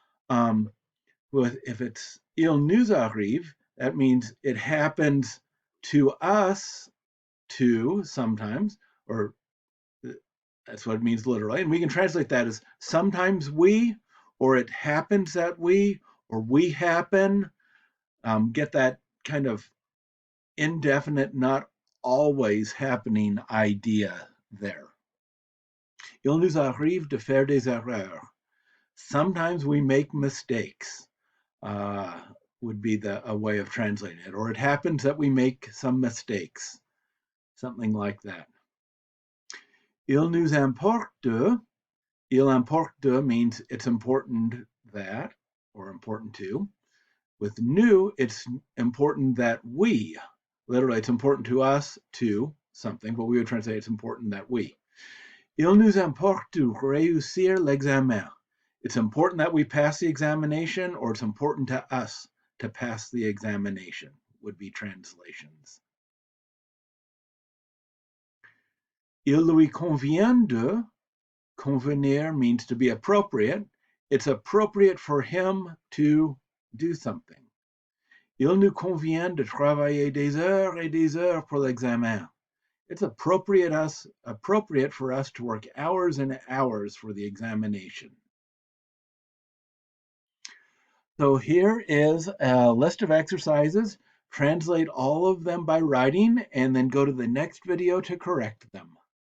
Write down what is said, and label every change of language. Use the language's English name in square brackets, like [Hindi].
[English] If it's il nous arrive, that means it happens to us too sometimes, or that's what it means literally. And we can translate that as sometimes we, or it happens that we, or we happen. Get that kind of indefinite, not always happening idea there. [French] Il nous arrive de faire des erreurs. [English] Sometimes we make mistakes, would be a way of translating it. Or it happens that we make some mistakes, something like that. Il nous importe de. Il importe de means it's important that, or important to. With nous, it's important that we, literally it's important to us to something, but we would translate it's important that we. [French] Il nous importe de réussir l'examen. [English] It's important that we pass the examination, or it's important to us to pass the examination, would be translations. Il lui convient de, convenir means to be appropriate. It's appropriate for him to do something. [French] Il nous convient de travailler des heures et des heures pour l'examen. [English] It's appropriate for us to work hours and hours for the examination. So here is a list of exercises. Translate all of them by writing and then go to the next video to correct them.